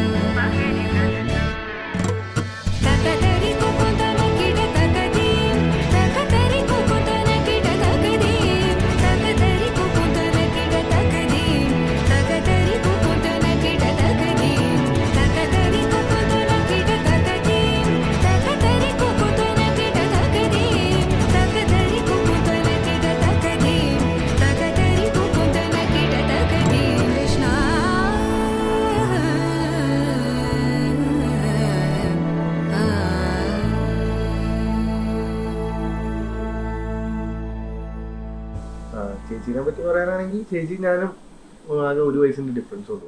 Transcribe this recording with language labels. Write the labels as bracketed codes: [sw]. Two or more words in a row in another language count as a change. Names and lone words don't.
[ml] तकतरि कुकुतन किट तकदीम तकतरि कुकुतन किट तकदीम तकतरि कुकुतन किट तकदीम तकतरि कुकुतन किट तकदीम तकतरि कुकुतन किट तकदीम तकतरि कुकुतन किट तकदीम तकतरि कुकुतन किट तकदीम तकतरि कुकुतन किट तकदीम कृष्ण ചേച്ചീനെ പറ്റി പറയാനാണെങ്കിൽ ചേച്ചി ഞാനും ആകെ 1 വയസ്സിൻ്റെ ഡിഫറൻസ് ഉള്ളൂ.